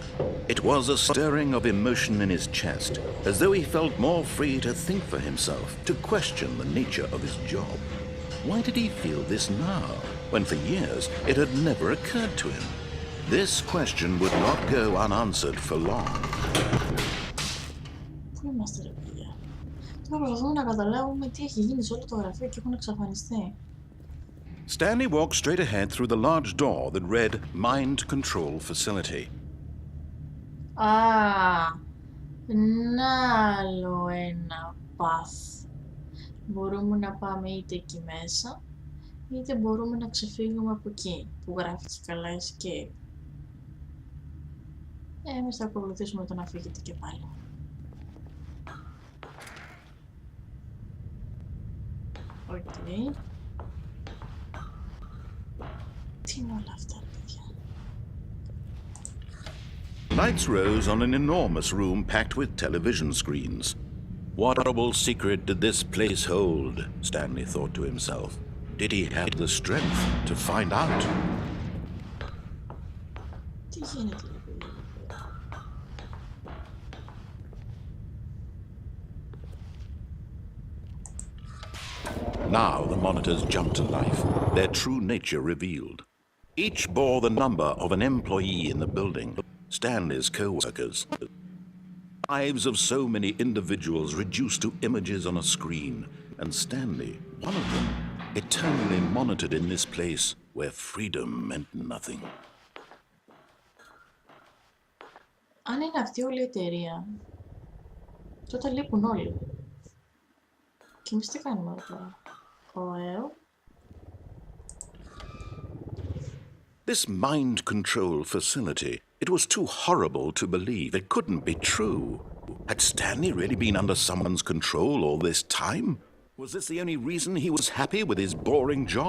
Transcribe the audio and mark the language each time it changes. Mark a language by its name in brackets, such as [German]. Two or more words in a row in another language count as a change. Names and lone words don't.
[English] It was a stirring of emotion in his chest, as though he felt more free to think for himself, to question the nature of his job. Why did he feel this now, when for years it had never occurred to him? This question would not go unanswered for long. [Greek] Πού είμαστε ρε παιδιά? Τώρα προσπαθούμε να καταλάβουμε τι έχει γίνει σε όλο το γραφείο και έχουν εξαφανιστεί. [English] Stanley walked straight ahead through the large door that read Mind Control Facility. [Greek] Να άλλο ένα path. Μπορούμε να πάμε είτε εκεί μέσα, είτε μπορούμε να ξεφύγουμε από εκεί, που γράφει και καλά escape. Εμείς θα ακολουθήσουμε τον αφήγητη και πάλι. Οκ. Τι είναι όλα αυτά, παιδιά? [English] Lights rose on an enormous room packed with television screens. What horrible secret did this place hold? Stanley thought to himself. Did he have the strength to find out? [Greek] Τι γίνεται, ρε παιδιά? [English] Now the monitors jumped to life, their true nature revealed. Each bore the number of an employee in the building, Stanley's co-workers. Lives of so many individuals reduced to images on a screen, and Stanley, one of them, eternally monitored in this place where freedom meant nothing. [Greek] Αν είναι αυτή όλη η εταιρεία, τότε λείπουν όλοι. Και εμείς τι κάνουμε εδώ πέρα? [English] This mind control facility, it was too horrible to believe. It couldn't be true. Had Stanley really been under someone's control all this time? Was this the only reason he was happy with his boring job?